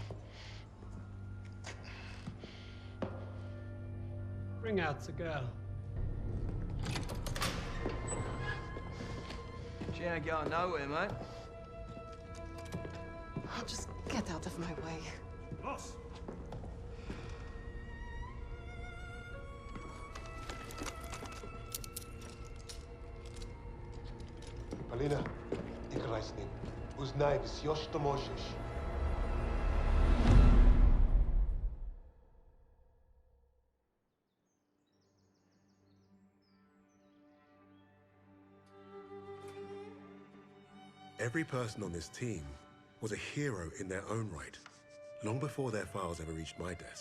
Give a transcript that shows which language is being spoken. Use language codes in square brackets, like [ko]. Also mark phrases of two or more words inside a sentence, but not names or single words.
[en] Bring out the girl. She ain't going nowhere, mate. I'll just get out of my way. [nl] Los! Alina, ik reis niet. [ru] Uznaj, все, что можешь. [en] Every person on this team was a hero in their own right, long before their files ever reached my desk.